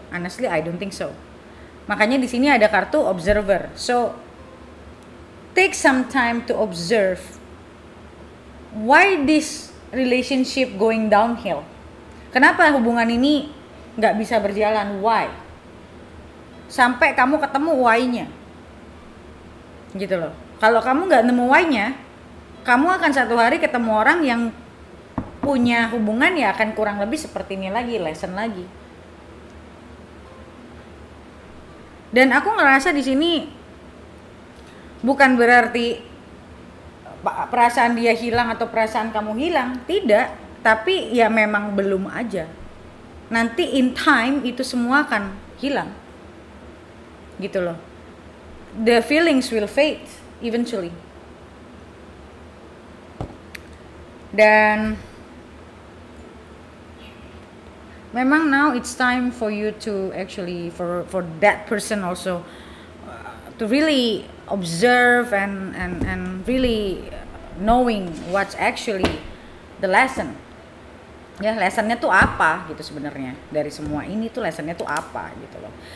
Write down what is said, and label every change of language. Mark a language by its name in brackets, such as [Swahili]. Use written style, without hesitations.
[English] Honestly, I don't think so. [Indonesian] Makanya di sini ada kartu observer. [English] So, take some time to observe why this relationship going downhill. [Indonesian] Kenapa hubungan ini nggak bisa berjalan? [English] Why? [Indonesian] Sampai kamu ketemu why-nya gitu loh. Kalau kamu nggak nemu why-nya, kamu akan satu hari ketemu orang yang punya hubungan ya akan kurang lebih seperti ini lagi, lesson lagi. Dan aku ngerasa di sini bukan berarti perasaan dia hilang atau perasaan kamu hilang, tidak, tapi ya memang belum aja. Nanti [English] in time [Indonesian] itu semua akan hilang. Gitu loh. [English] The feelings will fade eventually. [Indonesian] Dan memang [English] now it's time for you to actually for that person also to really observe and really knowing what's actually the lesson. [Indonesian] Ya, lessonnya tuh apa gitu sebenarnya dari semua ini tuh lessonnya tuh apa gitu loh.